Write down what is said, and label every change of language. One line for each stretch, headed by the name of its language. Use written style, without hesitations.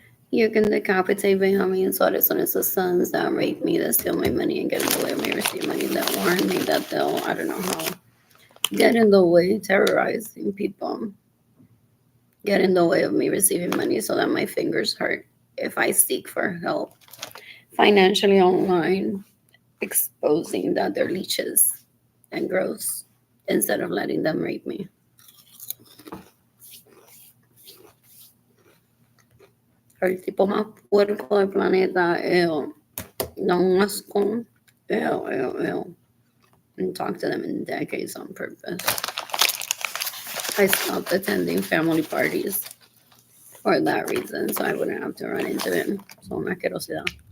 English: You can decapitate Benjamin Suarez and his sons that rape me, that steal my money and get in the way of me receiving money, that warn me, that they'll, I don't know how, get in the way, terrorizing people, get in the way of me receiving money so that my fingers hurt if I seek for help financially online, exposing that they're leeches and gross instead of letting them rape me.
Spanish: El tipo más puerco del planeta, ew. Da un asco. Ew.
English: And talk to them in decades on purpose. I stopped attending family parties for that reason, so I wouldn't have to run into him. So
Spanish: una asquerosidad.